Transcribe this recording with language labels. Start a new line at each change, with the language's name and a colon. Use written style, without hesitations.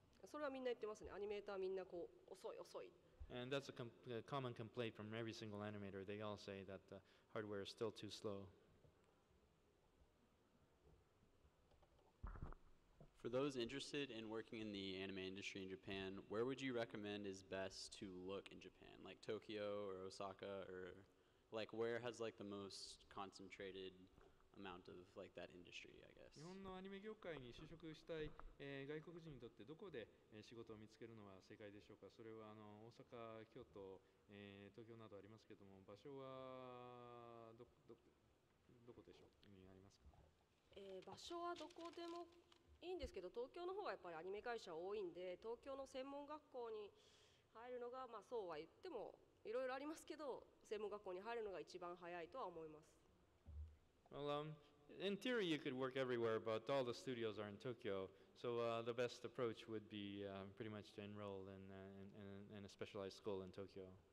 Japanese: それはみんな言ってますね。アニメーターみんなこう遅い遅い。
English: And that's a common complaint from every single animator. They all say that the hardware is still too slow. For those interested in working in the anime industry in Japan, where would you recommend is best to look in Japan? Like Tokyo or Osaka, or like where has like the most concentrated amount of like that industry, I guess.
Japanese: 日本のアニメ業界に就職したい、外国人にとってどこで、仕事を見つけるのは正解でしょうか。それは大阪、京都、東京などありますけども、場所はどこでしょうになりますか。場所はどこでもいいんですけど、東京の方がやっぱりアニメ会社多いんで、東京の専門学校に入るのが、まあそうは言ってもいろいろありますけど、専門学校に入るのが一番早いとは思います。
English: Well, in theory, you could work everywhere, but all the studios are in Tokyo. So the best approach would be pretty much to enroll in a specialized school in Tokyo.